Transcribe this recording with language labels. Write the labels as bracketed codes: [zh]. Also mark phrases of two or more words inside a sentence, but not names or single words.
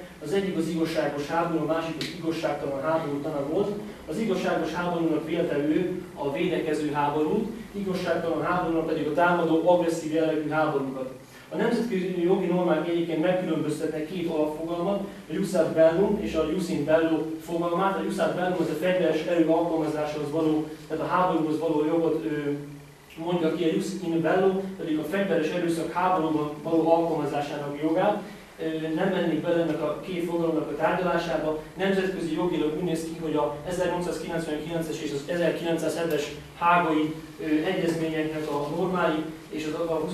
[hu] Az egyik az igazságos háború, a másik az igazságtalan háború tana volt. Az igazságos háborúnak vélte ő a védekező háborút, igazságtalan háborúnak pedig a támadó, agresszív jellegű háborúkat. A nemzetközi jogi normák egyébként megkülönböztetnek két alapfogalmat, a [la] jus ad bellum [hu] és a [la] jus in bello [hu] fogalmát. A [la] jus ad bellum [hu] az a fegyveres erő alkalmazásához való, tehát a háborúhoz való jogot mondja ki, a [la] jus in bello [hu] pedig a fegyveres erőszak háborúban való alkalmazásának jogát. Nem mennék bele ennek a két fogalomnak a tárgyalásába. Nemzetközi jogilag úgy néz ki, hogy a 1899-es és az 1907-es hágai egyezményeknek a normái és a 20.